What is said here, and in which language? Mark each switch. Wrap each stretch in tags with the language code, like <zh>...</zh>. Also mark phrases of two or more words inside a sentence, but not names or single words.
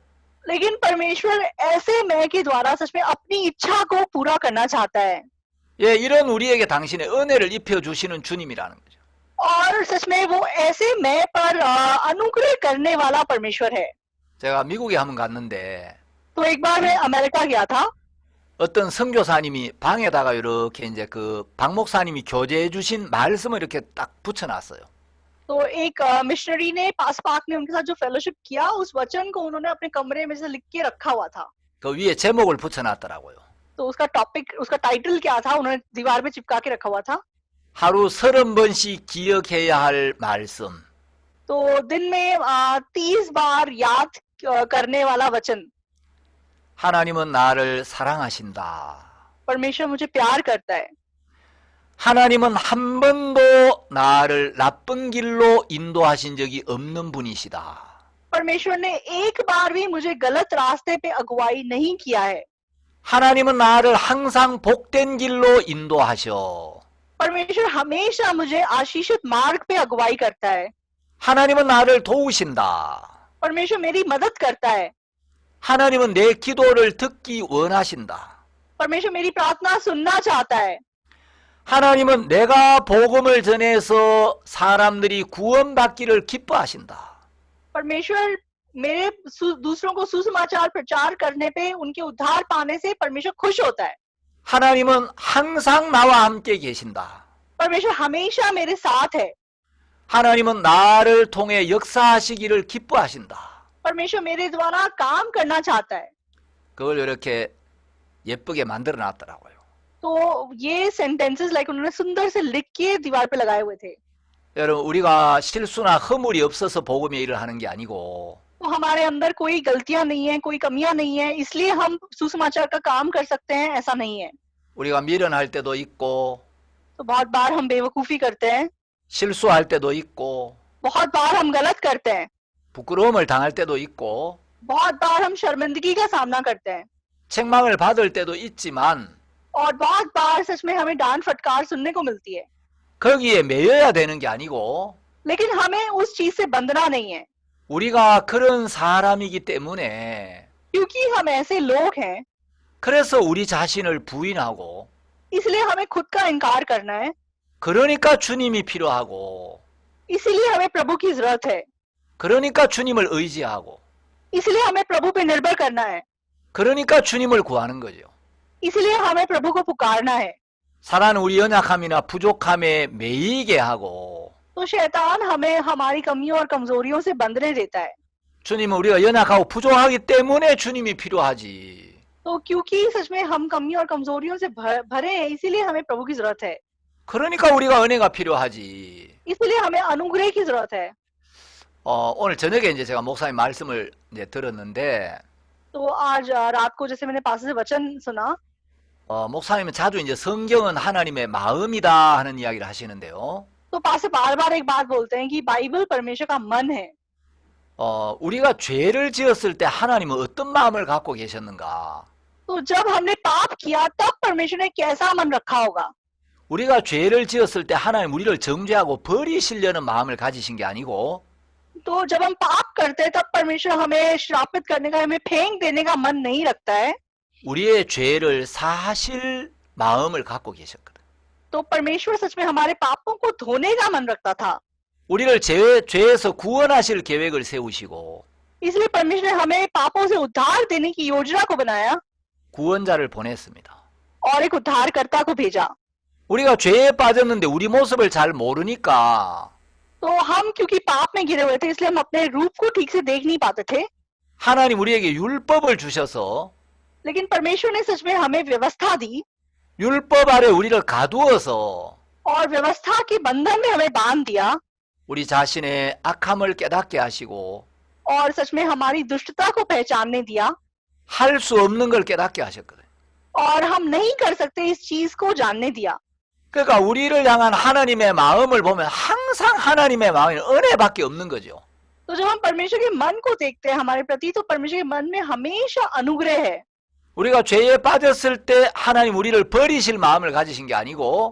<hi>लेकिन परमेश्वर ऐसे मैं के द्वारा सच में अपनी इच्छा को पूरा करना चाहता है।</hi> <ko>예, 이런 우리에게 당신의 은혜를 입혀 주시는 주님이라는 거죠.</ko> <hi>और सच में वो ऐसे मैं पर अनुग्रह करने वाला परमेश्वर है।</hi> <ko>제가 미국에 한번 갔는데</ko> <hi>तो एक बार मैं अमेरिका गया था।</hi> <ko>어떤 선교사님이 방에다가 이렇게 이제 그 박 목사님이 교제해 주신 말씀을 이렇게 딱 붙여놨어요.</ko> <hi>तो एक मिशनरी ने पास पार्क ने उनके साथ जो फेलोशिप किया उस वचन को उन्होंने अपने कमरे में से लिख के रखा हुआ था।</hi> <ko>그 위에 제목을 붙여놨더라고요.</ko> <hi>तो उसका टॉपिक, उसका टाइटल क्या था, उन्होंने दीवार पे चिपका के रखा हुआ था।</hi> <ko>하루 30번씩 기억해야 할 말씀.</ko> <hi>तो दिन में 30 बार याद करने वाला वचन।</hi> <ko>하나님은 나를 사랑하신다.</ko> <hi>परमेश्वर मुझे प्यार करता है।</hi> <ko>하나님은 한 번도 나를 나쁜 길로 인도하신 적이 없는 분이시다.</ko> <hi>परमेश्वर ने एक बार भी मुझे गलत रास्ते पे अगुवाई नहीं किया है।</hi> <ko>하나님은 나를 항상 복된 길로 인도하셔.</ko> <hi>परमेश्वर हमेशा मुझे आशीषित मार्ग पे अगुवाई करता है।</hi> <ko>하나님은 나를 도우신다.</ko> <hi>परमेश्वर मेरी मदद करता है।</hi> <ko>하나님은 내 기도를 듣기 원하신다.</ko> <hi>परमेश्वर मेरी प्रार्थना सुनना चाहता है।</hi> <ko>하나님은 내가 복음을 전해서 사람들이 구원받기를 기뻐하신다.</ko> <hi>परमेश्वर मेरे दूसरों को सुसमाचार प्रचार करने पे उनके उद्धार पाने से परमेश्वर खुश होता है।</hi> <ko>하나님은 항상 나와 함께 계신다.</ko> <hi>परमेश्वर हमेशा मेरे साथ है।</hi> <ko>하나님은 나를 통해 역사하시기를 기뻐하신다.</ko> <hi>परमेश्वर मेरे द्वारा काम करना चाहता है।</hi> <ko>그걸 이렇게 예쁘게 만들어 놨더라고요.</ko> <hi>तो ये</hi> <en>sentences like</en> <hi>उन्होंने सुंदर से लिख के दीवार पे लगाए हुए थे।</hi> <ko>여러분, 우리가 실수나 허물이 없어서 복음의 일을 하는 게 아니고</ko> <hi>तो हमारे अंदर कोई गलतियां नहीं है, कोई कमियां नहीं है, इसलिए हम सुसमाचार का काम कर सकते हैं, ऐसा नहीं है।</hi> <ko>우리가 미련할 때도 있고</ko> <hi>तो बहुत बार हम बेवकूफी करते हैं,</hi> <ko>실수할 때도 있고</ko> <hi>बहुत बार हम गलत करते हैं,</hi> <ko>부끄러움을 당할 때도 있고</ko> <hi>बहुत बार हम शर्मिंदगी का सामना करते हैं,</hi> <ko>책망을 받을 때도 있지만</ko> <hi>और बहुत बार सच में हमें डांट फटकार सुनने को मिलती है।</hi> <ko>거기에 매여야 되는 게 아니고</ko> <hi>लेकिन हमें उस चीज से बंधना नहीं है,</hi> <ko>우리가 그런 사람이기 때문에</ko> <hi>क्योंकि हम ऐसे लोग हैं,</hi> <ko>그래서 우리 자신을 부인하고</ko> <hi>इसलिए हमें खुद का इनकार करना है,</hi> <ko>그러니까 주님이 필요하고</ko> <hi>इसीलिए हमें प्रभु की जरूरत है,</hi> <ko>그러니까 주님을 의지하고</ko> <hi>इसलिए हमें प्रभु पे निर्भर करना है,</hi> <ko>그러니까 주님을 구하는 거죠.</ko> <hi>इसलिए हमें प्रभु को पुकारना है।</hi> <ko>사단은 우리 연약함이나 부족함에 매이게 하고</ko> <hi>तो शैतान हमें हमारी कमियों और कमजोरियों से बंधने देता है।</hi> <ko>주님은 우리가 연약하고 부족하기 때문에 주님이 필요하지.</ko> <hi>तो क्योंकि सच में हम कमियों और कमजोरियों से भरे हैं, इसीलिए हमें प्रभु की जरूरत है,</hi> <ko>그러니까 우리가 은혜가 필요하지.</ko> <hi>इसलिए हमें अनुग्रह की जरूरत है।</hi> <ko>오늘 저녁에 이제 제가 목사님 말씀을 이제 들었는데</ko> <hi>तो आज रात को जैसे मैंने पास से वचन सुना,</hi> <ko>목사님은 자주 이제 성경은 하나님의 마음이다 하는 이야기를 하시는데요.</ko> <hi>तो पास से बार बार एक बात बोलते हैं कि बाइबल परमेश्वर का मन है।</hi> <ko>우리가 죄를 지었을 때 하나님은 어떤 마음을 갖고 계셨는가?</ko> <hi>तो जब हमने पाप किया तब परमेश्वर ने कैसा मन रखा होगा?</hi> <ko>우리가 죄를 지었을 때 하나님 우리를 정죄하고 버리시려는 마음을 가지신 게 아니고</ko> <hi>तो जब हम पाप करते हैं तब परमेश्वर हमें श्रापित करने का, हमें फेंक देने का मन नहीं रखता है।</hi> <ko>우리의 죄를 사하실 마음을 갖고 계셨거든.</ko> <hi>तो परमेश्वर सच में हमारे पापों को धोने का मन रखता था,</hi> <ko>우리를 죄에서 구원하실 계획을 세우시고</ko> <hi>इसलिए परमेश्वर ने हमें पापों से उद्धार देने की योजना को बनाया</hi> <ko>구원자를 보냈습니다.</ko> <hi>और एक उद्धारकर्ता को भेजा।</hi> <ko>우리가 죄에 빠졌는데 우리 모습을 잘 모르니까</ko> <hi>तो हम क्योंकि पाप में गिरे हुए थे, इसलिए हम अपने रूप को ठीक से देख नहीं पाते थे,</hi> <ko>하나님 우리에게 율법을 주셔서</ko> <hi>लेकिन परमेश्वर ने सच में हमें व्यवस्था दी</hi> <ko>율법 아래 우리를 가두어서</ko> <hi>और व्यवस्था के बंधन में हमें बांध दिया।</hi> <ko>우리 자신의 악함을 깨닫게 하시고</ko> <hi>और सच में हमारी दुष्टता को पहचानने दिया</hi> <ko>할 수 없는 걸 깨닫게 하셨거든요.</ko> <hi>और हम नहीं कर सकते इस चीज को जानने दिया।</hi> <ko>그러니까 우리를 향한 하나님의 마음을 보면 항상 하나님의 마음이 은혜밖에 없는 거죠.</ko> <hi>तो जब हम परमेश्वर के मन को देखते हैं हमारे प्रति तो परमेश्वर के मन में हमेशा अनुग्रह है।</hi> <ko>우리가 죄에 빠졌을 때 하나님 우리를 버리실 마음을 가지신 게 아니고</ko>